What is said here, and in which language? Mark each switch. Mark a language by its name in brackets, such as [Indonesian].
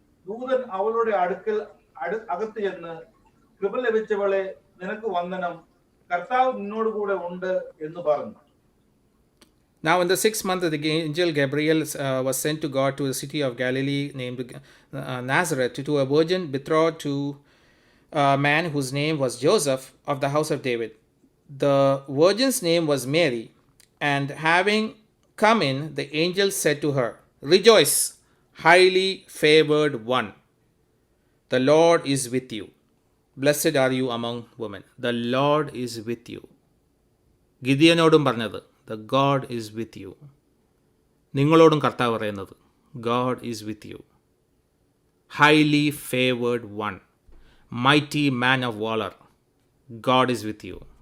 [Malayalam] ദൂതൻ അവളുടെ അടുക്കൽ അകത്ത് ചെന്ന്, കൃപ ലഭിച്ചവളെ, നിനക്ക് വന്ദനം, കർത്താവ് നിന്നോട് കൂടെ ഉണ്ട് എന്ന് പറഞ്ഞു. [English] Now in the 6th month, the angel Gabriel was sent to God to a city of Galilee named Nazareth, to a virgin betrothed to a man whose name was Joseph, of the house of David. The virgin's name was Mary, and having come in, the angel said to her, "Rejoice, highly favored one. The Lord is with you." Blessed are you among women, the Lord is with you. [Malayalam] ഗിദിയനോടും പറഞ്ഞത് [English] The God is with you. [Malayalam] നിങ്ങളോടും കർത്താവ് പറയുന്നത് [English] God is with you. Highly favoured one, mighty man of valour, God is with you.